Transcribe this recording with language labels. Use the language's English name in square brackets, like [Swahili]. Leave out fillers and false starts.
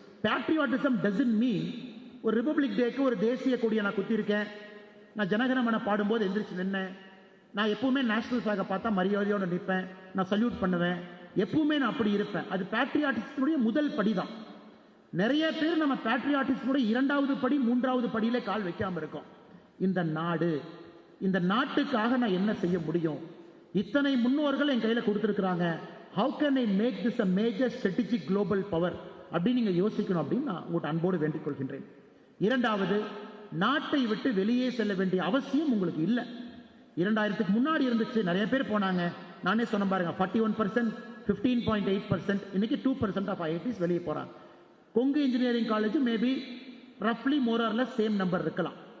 [English] patriotism doesn't mean [Tamil] ஒரு republic டேக்கு ஒரு தேசிய கொடியை நான் குத்தி இருக்கேன், நான் ஜனகணமன பாடும்போது எந்திரிச்சு நின்னேன், நான் எப்பவுமே நேஷனல் ஃபிளாகை பார்த்தா மரியாதையோடு நிற்பேன், நான் சல்யூட் பண்ணுவேன், எப்பவுமே நான் அப்படி இருப்பேன். அது பேட்ரியாட்டிசத்துடைய முதல் படிதான். நிறைய பேர் நம்ம பேட்ரியாட்டிசத்துடைய 2வது படி 3வது படியிலே கால் வைக்காம இருக்கோம். இந்த நாடு, இந்த நாட்டுக்காக நான் என்ன செய்ய முடியும்? இத்தனை முன்னோர்கள் என் கையில கொடுத்திருக்கிறாங்க. [English] how can I make this a major strategic global power [Tamil] அப்படின்னு நீங்க யோசிக்கணும் அப்படின்னு நான் உங்கள்கிட்ட அன்போடு வேண்டிக் கொள்கின்றேன். 2வது, நாட்டை விட்டு வெளியே செல்ல வேண்டிய அவசியம் உங்களுக்கு இல்லை. 2000க்கு முன்னாடி இருந்துச்சு, நிறைய பேர் போனாங்க. நானே சொன்ன பாருங்க, 41%, 15.8%, இன்னைக்கு 2% ஆஃப் ஐஐடிஸ் வெளியே போறாங்க. Kongu engineering college maybe ரஃப்லி more or less same number இருக்கலாம்.